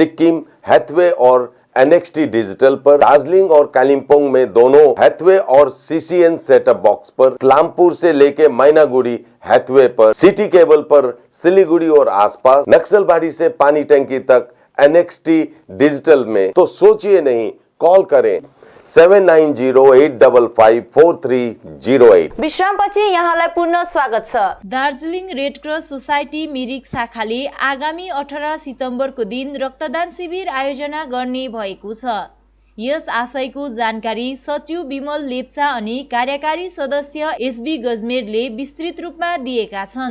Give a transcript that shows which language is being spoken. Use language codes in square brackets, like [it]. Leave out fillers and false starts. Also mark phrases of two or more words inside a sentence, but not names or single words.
[hi] सिक्किम, हैथवे और NXT डिजिटल पर, दार्जिलिंग और कालिम्पोंग में दोनों हैथवे और CCN [en] setup box [hi] पर, क्लामपुर से लेके मैनागुड़ी हैथवे पर, सिटी केबल पर सिलीगुड़ी और आसपास, नक्सलबाड़ी से पानी टंकी तक NXT डिजिटल में। तो सोचिए नहीं, कॉल करें 7908554308। [ne] विश्रामपछि यहाँलाई पुनः स्वागत छ। दार्जिलिङ रेड क्रस सोसाइटी मिरिक शाखाले आगामी 18 सितम्बरको दिन रक्तदान शिविर आयोजना गर्ने भएको छ। यस आशयको जानकारी सचिव विमल लेप्चा अनि कार्यकारी सदस्य SB गजमेरले विस्तृत रूपमा दिएका छन्।